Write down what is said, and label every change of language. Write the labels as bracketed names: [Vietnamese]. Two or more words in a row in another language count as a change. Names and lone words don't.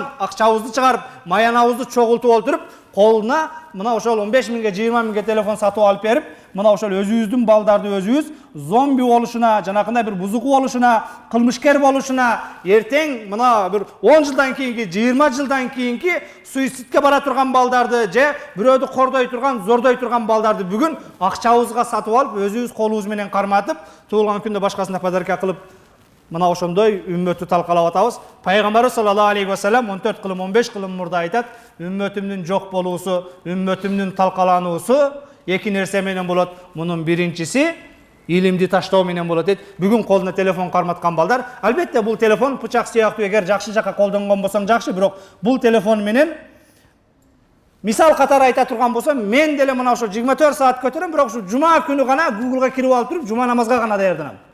[Kyrgyz] акчабызды чыгарып, маянабызды чогултуп отуруп, колуна мына ошол 15 миңге, 20 миңге телефон сатып алып берип, мына ошол өзүбүздүн балдарды өзүбүз зомби болушуна, жанакындай бир бузуку болушуна, кылмышкер болушуна, эртең мына бир 10 жылдан кийинки, 20 жылдан кийинки суицидке бара турган балдарды же бирөөдү кордой турган, зордой турган балдарды бүгүн акчабызга сатып алып, өзүбүз колубуз менен карматып, туулган күндө башкасына подарка кылып, мына ошондой үммөттү талкалап атабыз. Пайгамбарыбыз [Arabic] صلى الله عليه وسلم [Kyrgyz] 14 кылым, 15 кылым мурда айтат, үммөтүмдүн жок болуусу, үммөтүмдүн талкалануусу эки нерсе менен болот. Мунун биринчиси илимди таштоо менен болот дейт. Бүгүн колуна телефон карматкан балдар, албетте бул телефон бычак сыяктуу, эгер жакшы жакка колдонгон болсоң жакшы, бирок бул телефон менен мисал катары айта турган болсом, мен деле мына ошо 24 саат көтөрөм, бирок ушу жума күнү гана Google'га кирип алып туруп, жума намазга гана даярданам.